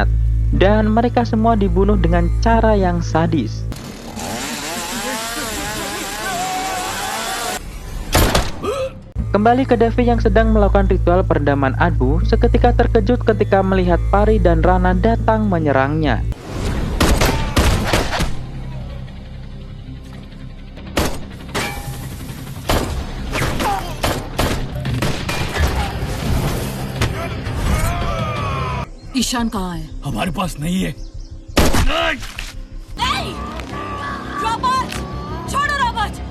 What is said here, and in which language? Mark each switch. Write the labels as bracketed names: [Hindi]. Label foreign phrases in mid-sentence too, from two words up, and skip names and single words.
[Indonesian] Dan mereka semua dibunuh dengan cara yang sadis. Kembali ke Devi yang sedang melakukan ritual peredaman abu, seketika terkejut ketika melihat Pari dan Rana datang menyerangnya. [Hindi] ईशान कहाँ है? हमारे पास नहीं है। रॉबर्ट, छोड़ो रॉबर्ट।